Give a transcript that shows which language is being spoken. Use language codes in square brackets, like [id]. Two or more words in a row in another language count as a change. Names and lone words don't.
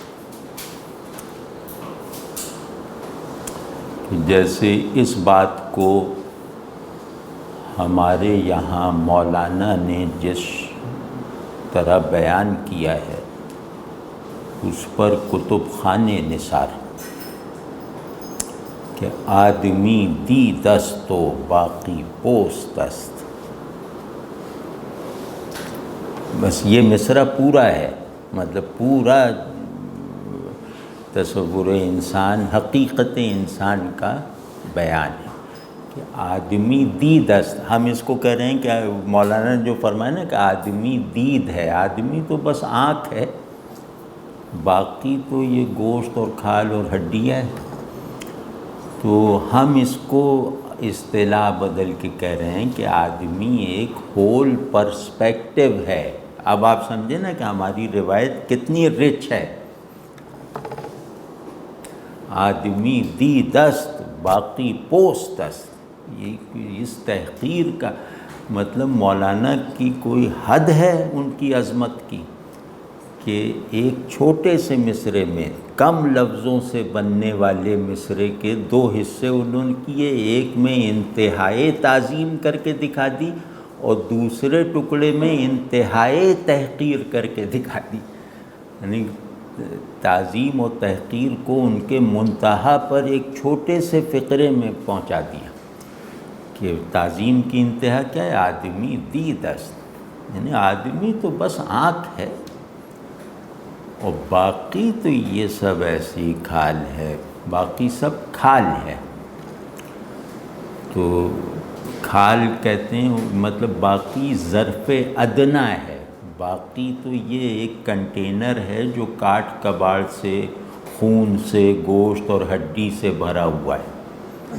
[ur] جیسے اس بات کو ہمارے یہاں مولانا نے جس طرح بیان کیا ہے اس پر کتب خانے نثار [fa] کہ آدمی دید است و باقی پوست است، [ur] بس یہ مصرع پورا ہے، مطلب پورا تصور انسان، حقیقت انسان کا بیان ہے کہ [fa] آدمی دید است۔ [ur] ہم اس کو کہہ رہے ہیں کہ مولانا نے جو فرمایا نا کہ آدمی دید ہے، آدمی تو بس آنکھ ہے، باقی تو یہ گوشت اور کھال اور ہڈیاں ہے۔ تو ہم اس کو اصطلاح بدل کے کہہ رہے ہیں کہ آدمی ایک [en] whole perspective [ur] ہے۔ اب آپ سمجھیں نا کہ ہماری روایت کتنی رچ ہے۔ [fa] آدمی دید است باقی پوست است، [ur] یہ اس تحقیر کا مطلب مولانا کی کوئی حد ہے ان کی عظمت کی کہ ایک چھوٹے سے مصرعے میں، کم لفظوں سے بننے والے مصرعے کے دو حصے انہوں نے کیے، ایک میں انتہائی تعظیم کر کے دکھا دی اور دوسرے ٹکڑے میں انتہائی تحقیر کر کے دکھا دی، یعنی تعظیم و تحقیر کو ان کے منتہا پر ایک چھوٹے سے فقرے میں پہنچا دیا کہ تعظیم کی انتہا کیا ہے؟ [fa] آدمی دید است، [ur] یعنی آدمی تو بس آنکھ ہے اور باقی تو یہ سب ایسی کھال ہے، باقی سب کھال ہے۔ تو کھال کہتے ہیں مطلب باقی ظرف ادنیٰ ہے، باقی تو یہ ایک کنٹینر ہے جو کاٹ کباڑ سے، خون سے، گوشت اور ہڈی سے بھرا ہوا ہے۔